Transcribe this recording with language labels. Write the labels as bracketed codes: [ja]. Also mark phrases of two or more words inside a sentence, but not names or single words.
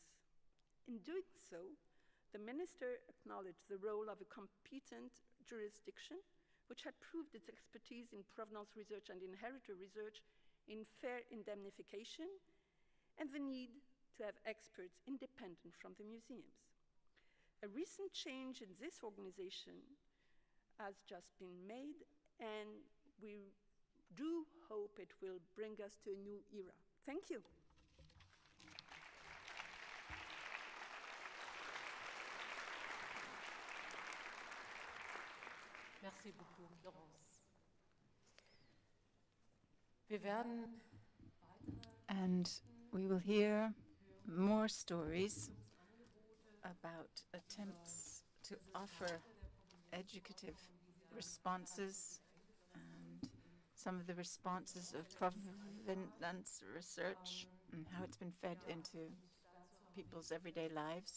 [en] In doing so, the minister acknowledged the role of a competent jurisdiction which had proved its expertise in provenance research and inheritor research in fair indemnification, and the need to have experts independent from the museums. A recent change in this organization has just been made, and we do hope it will bring us to a new era. Thank you. [fr] Merci beaucoup, Florence. [de] Wir werden [en] And we will hear more stories about attempts to offer educative responses and some of the responses of provenance research and how it's been fed into people's everyday lives.